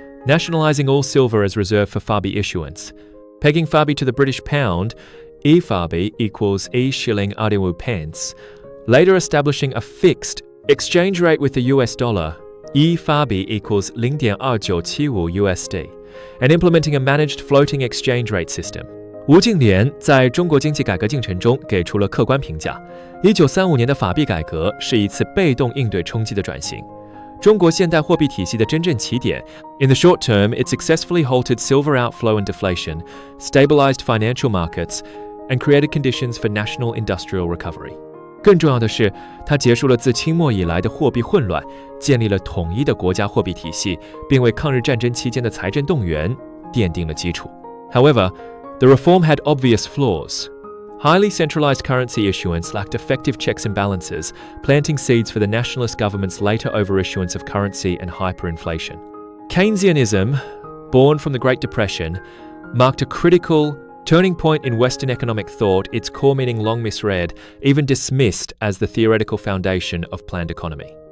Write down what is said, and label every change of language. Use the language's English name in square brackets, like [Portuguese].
[English] nationalizing all silver as reserve for Fabi issuance, pegging Fabi to the British pound, E-Fabi equals E-shilling 25 pence, later establishing a fixed exchange rate with the US dollar, E-Fabi equals 0.2975 USD, and implementing a managed floating exchange rate system. [Chinese] 吴敬琏在中国经济改革进程中给出了客观评价：1935年的法币改革是一次被动应对冲击的转型。中国现代货币体系的真正起点 [English] In the short term, it successfully halted silver outflow and deflation, stabilized financial markets, and created conditions for national industrial recovery. [Chinese] 更重要的是，它结束了自清末以来的货币混乱，建立了统一的国家货币体系，并为抗日战争期间的财政动员奠定了基础。 [English] However, the reform had obvious flaws. Highly centralized currency issuance lacked effective checks and balances, planting seeds for the nationalist government's later overissuance of currency and hyperinflation. Keynesianism, born from the Great Depression, marked a critical turning point in Western economic thought, its core meaning long misread, even dismissed as the theoretical foundation of planned economy.